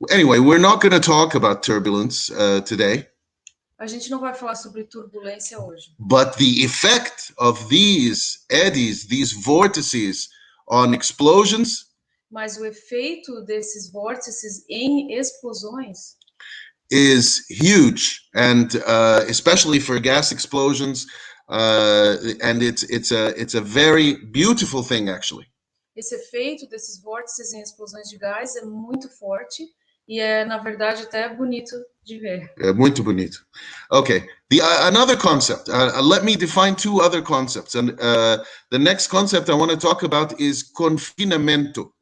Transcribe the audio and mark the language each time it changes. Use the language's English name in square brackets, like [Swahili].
[English] Anyway, we're not going to talk about turbulence today. [Portuguese] A gente não vai falar sobre turbulência hoje. [English] But the effect of these eddies, these vortices on explosions [Portuguese] Mas o efeito desses vórtices em explosões [English] is huge, and especially for gas explosions, and it's a very beautiful thing, actually. [Portuguese] Esse efeito desses vórtices em explosões de gás é muito forte e é, na verdade, até bonito de ver. Muito bonito. [English] Okay, another concept. Let me define two other concepts, and the next concept I want to talk about is confinement.